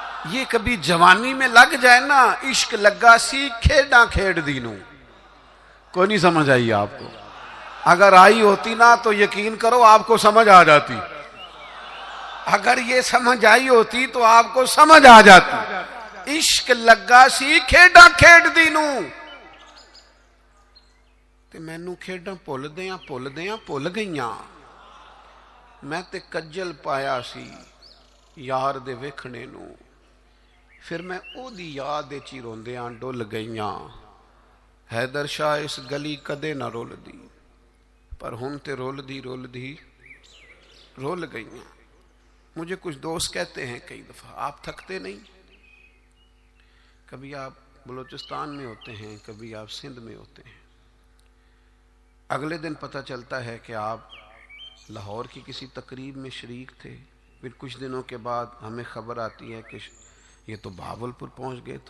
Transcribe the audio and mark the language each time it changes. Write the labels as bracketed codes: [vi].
[ur] یہ کبھی جوانی میں لگ جائے نا، [pa] عشق لگا سی کھیڈاں کھیڑ دینوں. [ur] کوئی نہیں سمجھ آئی آپ کو؟ اگر آئی ہوتی نا تو یقین کرو آپ کو سمجھ آ جاتی. اگر یہ سمجھ آئی ہوتی تو آپ کو سمجھ آ جاتی. [pa] عشق لگا سی کھیڈاں کھیڈ دینوں، تے مینوں کھیڈاں بھل گئیاں. میں تے کجل پایا سی یار دے ویکھنے نو، پھر میں او دی یاد وچ ہی روندیاں ڈل گئیاں. حیدر شاہ اس گلی کدے نہ رول دی، پر ہن تے رول دی رول گئیاں. [ur] مجھے کچھ دوست کہتے ہیں کئی دفعہ، آپ تھکتے نہیں؟ کبھی آپ بلوچستان میں ہوتے ہیں، کبھی آپ سندھ میں ہوتے ہیں، اگلے دن پتہ چلتا ہے کہ آپ لاہور کی کسی تقریب میں شریک تھے، پھر کچھ دنوں کے بعد ہمیں خبر آتی ہے کہ یہ تو بہاولپور پہنچ گئے.